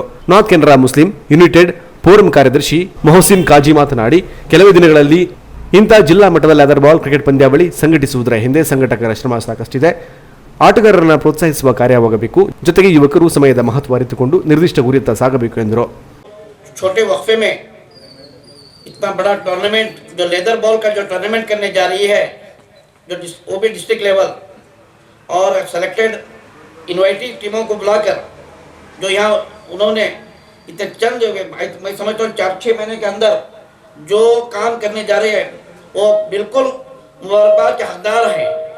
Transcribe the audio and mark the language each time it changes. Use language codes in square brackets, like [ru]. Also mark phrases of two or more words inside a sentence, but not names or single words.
[kn] ನಾರ್ತ್ ಕೆನರಾ ಮುಸ್ಲಿಂ ಯುನೈಟೆಡ್ ಫೋರಂ ಕಾರ್ಯದರ್ಶಿ ಮೊಹಸಿನ್ ಖಾಜಿ ಮಾತನಾಡಿ, ಕೆಲವೇ ದಿನಗಳಲ್ಲಿ ಇಂಥ ಜಿಲ್ಲಾ ಮಟ್ಟದ [en] leather ball cricket [kn] ಪಂದ್ಯಾವಳಿ ಸಂಘಟಿಸುವುದರ ಹಿಂದೆ ಸಂಘಟಕರ ಶ್ರಮ ಸಾಕಷ್ಟಿದೆ. ಆಟಗಾರರನ್ನು ಪ್ರೋತ್ಸಾಹಿಸುವ ಕಾರ್ಯವಾಗಬೇಕು. ಜೊತೆಗೆ ಯುವಕರು ಸಮಯದ ಮಹತ್ವ ಅರಿತುಕೊಂಡು ನಿರ್ದಿಷ್ಟ ಗುರಿಯತ್ತ ಸಾಗಬೇಕು ಎಂದರು. [hi] छोटे वक्फे में इतना बड़ा टूर्नामेंट जो [en] leather ball [hi] का जो टूर्नामेंट करने जा रही है, जो वो भी [en] district level [hi] और [en] selected invited [hi] टीमों को बुलाकर जो यहाँ उन्होंने इतने चंद मैं समझता हूँ 4-6 महीने के अंदर जो काम करने जा रहे हैं वो बिल्कुल मुबारकबाद के हकदार हैं.